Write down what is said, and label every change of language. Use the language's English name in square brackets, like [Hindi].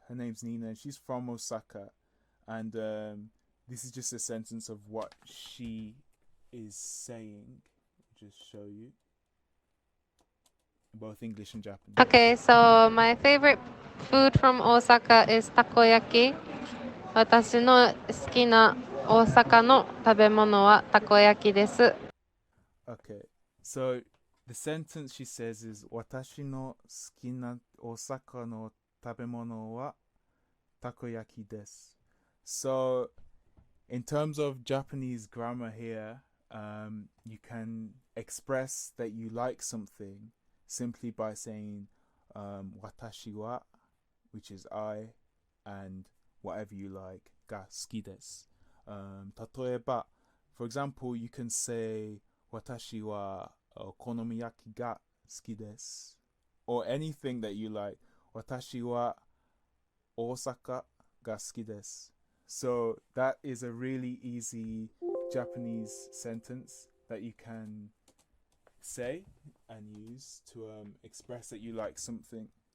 [English] Her name's Nina, and she's from Osaka. And this is just a sentence of what she is saying. I'll just show you. Both English and Japanese. Okay, so my favorite food from Osaka is takoyaki. [Japanese] 私の好きな大阪の食べ物はたこ焼きです。 [English] Okay, so the sentence she says is [Japanese] 私の好きな大阪の食べ物はたこ焼きです. [English] So in terms of Japanese grammar here, you can express that you like something simply by saying [Japanese] 私は, [English] which is I, and whatever you like, [Japanese] が好きです. 例えば, [English] for example, you can say [Japanese] 私はお好み焼きが好きです. [English] Or anything that you like. [Japanese] 私は大阪が好きです. [English] So that is a really easy Japanese sentence that you can say and use to express that you like something.